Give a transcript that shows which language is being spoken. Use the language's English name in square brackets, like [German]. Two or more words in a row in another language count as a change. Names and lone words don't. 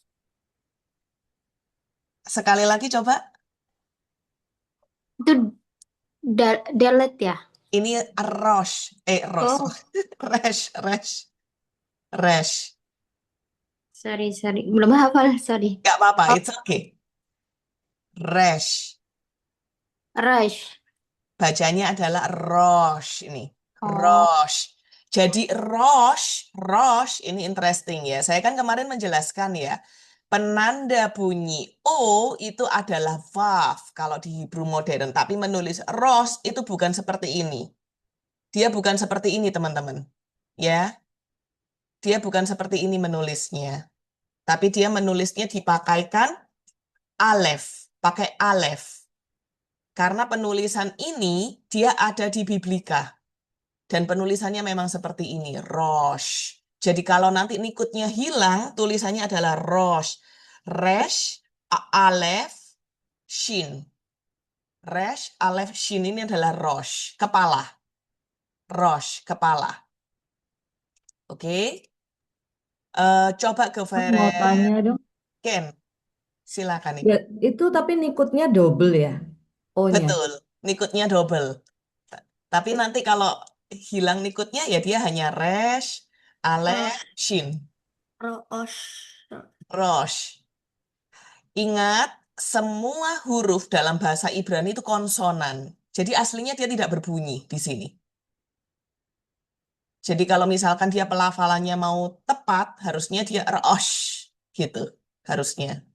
[Indonesian] Sekali lagi coba. Itu delete ya? Ini Rosh. Rosh. Oh, Resh, Resh, Resh. sorry. Belum hafal, sorry. Gak apa-apa, Oh, [English] it's okay. Resh. [Indonesian] Rush. Bacanya adalah Rosh ini. Oh, Rosh. Jadi Rosh ini interesting ya. Saya kan kemarin menjelaskan ya. Penanda bunyi O itu adalah Vav kalau di Hebrew modern. Tapi menulis Rosh itu bukan seperti ini. Dia bukan seperti ini teman-teman. Ya, dia bukan seperti ini menulisnya. Tapi dia menulisnya dipakaikan alef, pakai alef. Karena penulisan ini dia ada di Biblika. Dan penulisannya memang seperti ini, Rosh. Jadi kalau nanti nikutnya hilang, tulisannya adalah Rosh. Resh, alef, shin. Resh, alef, shin ini adalah Rosh, kepala. Rosh, kepala. Oke. Coba ke Aku mau tanya dong. Ken. Silakan nih. Ya, itu tapi nikutnya double ya, O-nya. Betul, nikutnya double. Tapi nanti kalau hilang nikutnya ya dia hanya resh, alef, Ro- shin, Roos. rosh. Ingat, semua huruf dalam bahasa Ibrani itu konsonan. Jadi aslinya dia tidak berbunyi di sini. Jadi kalau misalkan dia pelafalannya mau tepat, harusnya dia rosh gitu, harusnya.